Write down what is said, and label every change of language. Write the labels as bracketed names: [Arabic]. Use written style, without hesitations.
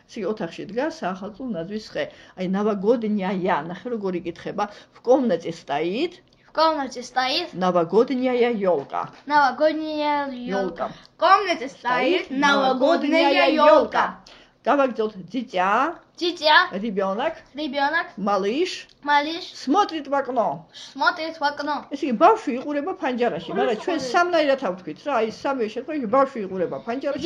[Georgian] ესე იგი ოთახში დგას საახალწლო ნაძვის ხე. აი новогодняя, ნახე როგორ იკითხება. [Russian] В комнате стоит новогодняя елка. Новогодняя елка. В комнате стоит новогодняя елка. [Georgian] Გავაგზავნოთ дзიძა. [Russian] Ребенок. Малыш. Смотрит в окно. [Georgian] ესე იგი ბავშვი იყურება ფანჯარაში, მაგრამ ჩვენ სამნაირად ავთქვით რა, აი სამივე შემთხვევაში ბავშვი იყურება ფანჯარაში.